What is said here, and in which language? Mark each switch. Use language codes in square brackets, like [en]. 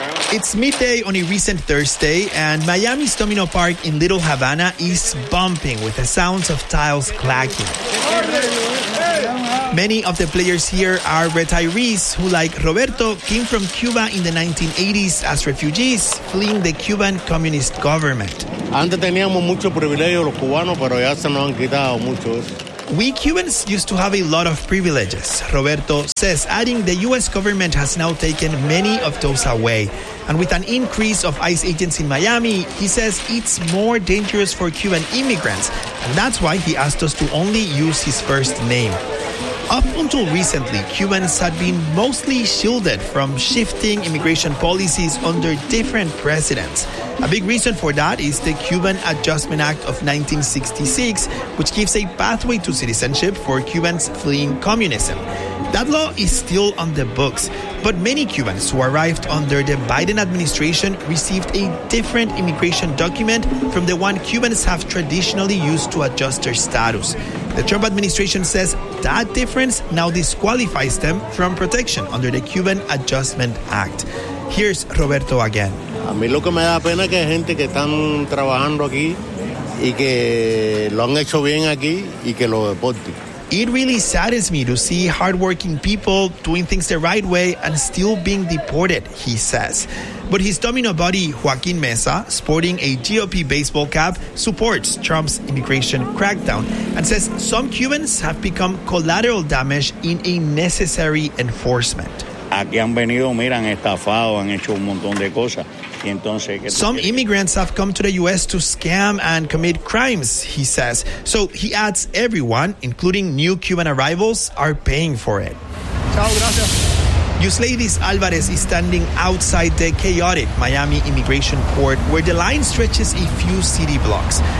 [en] It's midday on a recent Thursday, and Miami's Domino Park in Little Havana is bumping with the sounds of tiles clacking. Many of the players here are retirees who, like Roberto, came from Cuba in the 1980s as refugees fleeing the Cuban communist government. [es] Antes teníamos mucho privilegio los cubanos, pero ya se nos han quitado muchos. [en] We Cubans used to have a lot of privileges, Roberto says, adding the U.S. government has now taken many of those away. And with an increase of ICE agents in Miami, he says it's more dangerous for Cuban immigrants. And that's why he asked us to only use his first name. Up until recently, Cubans had been mostly shielded from shifting immigration policies under different presidents. A big reason for that is the Cuban Adjustment Act of 1966, which gives a pathway to citizenship for Cubans fleeing communism. That law is still on the books, but many Cubans who arrived under the Biden administration received a different immigration document from the one Cubans have traditionally used to adjust their status. The Trump administration says that difference now disqualifies them from protection under the Cuban Adjustment Act. Here's Roberto again. [es] A mí lo que me da pena es que hay gente que están trabajando aquí y que lo han hecho bien aquí y que lo deporten. [en] It really saddens me to see hardworking people doing things the right way and still being deported, he says. But his Domino buddy, Joaquin Mesa, sporting a GOP baseball cap, supports Trump's immigration crackdown and says some Cubans have become collateral damage in a necessary enforcement. [es] Aquí han venido, miran, estafado, han hecho un montón de cosas. Entonces, [en] some immigrants have come to the U.S. to scam and commit crimes, he says. So he adds everyone, including new Cuban arrivals, are paying for it. [es] Chao, gracias. [en] Yusleidis Alvarez is standing outside the chaotic Miami immigration court where the line stretches a few city blocks.